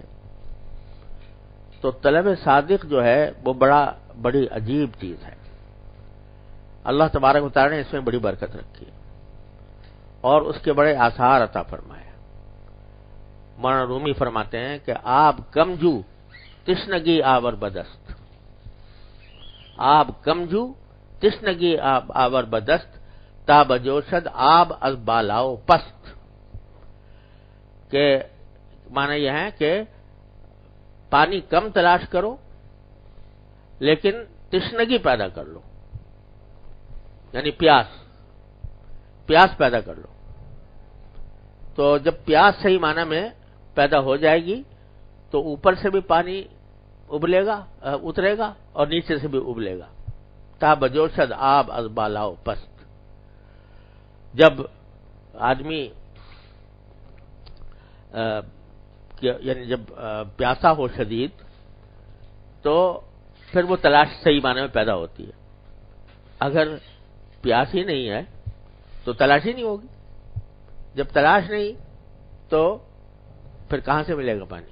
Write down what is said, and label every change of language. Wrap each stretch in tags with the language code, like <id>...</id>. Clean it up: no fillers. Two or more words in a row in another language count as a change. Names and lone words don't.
<ur>تو طلب صادق جو ہے وہ بڑی عجیب چیز ہے، اللہ تبارک و تعالی نے اس میں بڑی برکت رکھی ہے اور اس کے بڑے آثار عطا فرمائے۔ مولانا رومی فرماتے ہیں کہ</ur> <fa>آب کمجو تشنگی آور بدست، آب کمجو تشنگی آور بدست، تا بجوشد آب از بالاؤ پست،</fa> <ur>کہ معنی یہ ہے کہ پانی کم تلاش کرو لیکن تشنگی پیدا کر لو، یعنی پیاس پیدا کر لو۔ تو جب پیاس صحیح معنی میں پیدا ہو جائے گی تو اوپر سے بھی پانی اترے گا اور نیچے سے بھی ابلے گا۔</ur> <fa>تا بجوشد آب از بالاؤ پست،</fa> <ur>جب آدمی یعنی جب پیاسا ہو شدید تو پھر وہ تلاش صحیح معنی میں پیدا ہوتی ہے، اگر پیاس ہی نہیں ہے تو تلاش ہی نہیں ہوگی، جب تلاش نہیں تو پھر کہاں سے ملے گا پانی؟</ur>